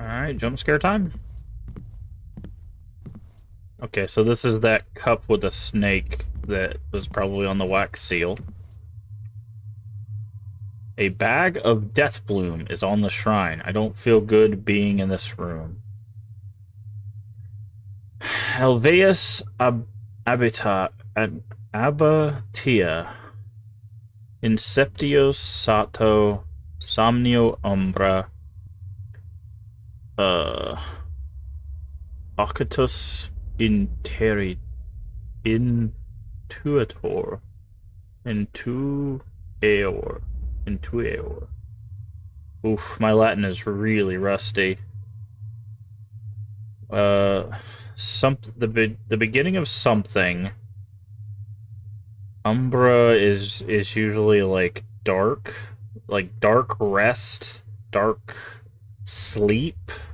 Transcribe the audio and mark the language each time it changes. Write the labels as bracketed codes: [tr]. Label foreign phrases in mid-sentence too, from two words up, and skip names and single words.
[en] Alright, jump scare time. Okay, so this is that cup with a snake that was probably on the wax seal. A bag of Deathbloom is on the shrine. I don't feel good being in this room. [la] Helveus Abatia Inceptio Sato Somnio Umbra Ocatus Intuitor Intuitor. [en] Oof, my Latin is really rusty. The beginning of something. Umbra is usually like dark rest, dark sleep.